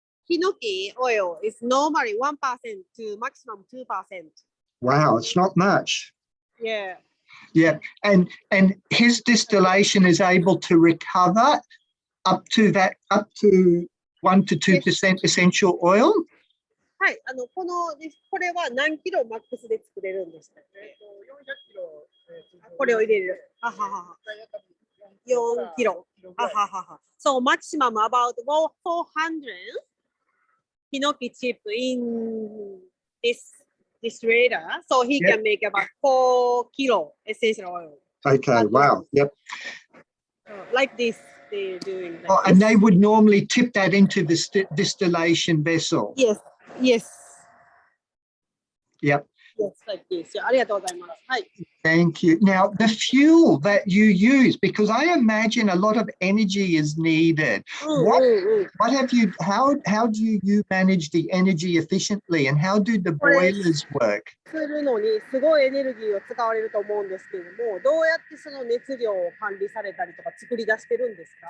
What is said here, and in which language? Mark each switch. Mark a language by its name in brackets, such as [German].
[English] Hinoki oil is normally 1% to maximum 2%. Wow, it's not much. Yeah. Yeah, and his distillation is able to recover up to 1 to 2% essential oil. [Japanese] はい、これは何キロマックスで作れるんですか？ 400キロ、これを入れる。ははは。4キロ。ははは。 [English] So maximum about 400 Hinoki chip in this radar. So he can make about 4 kilo essential oil. Okay, wow. Yep. Like this, they're doing that. Oh, and they would normally tip that into the distillation vessel. Yes, yes. Yep. Yes, like this. [Japanese] ありがとうございます。はい。 [English] Thank you. Now, the fuel that you use, because I imagine a lot of energy is needed. What have you, how do you manage the energy efficiently and how do the boilers work? [Japanese] するのにすごいエネルギーを使われると思うんですけれども、どうやってその熱量を管理されたりとか作り出してるんですか？